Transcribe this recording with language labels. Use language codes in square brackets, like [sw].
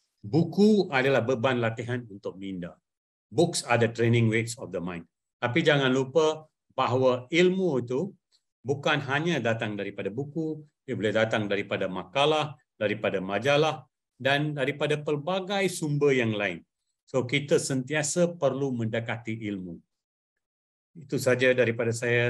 [ms] Buku adalah beban latihan untuk minda. [en] Books are the training weights of the mind. [ms] Tapi jangan lupa bahawa ilmu itu bukan hanya datang daripada buku, dia boleh datang daripada makalah, daripada majalah, dan daripada pelbagai sumber yang lain. So, kita sentiasa perlu mendekati ilmu. Itu saja daripada saya.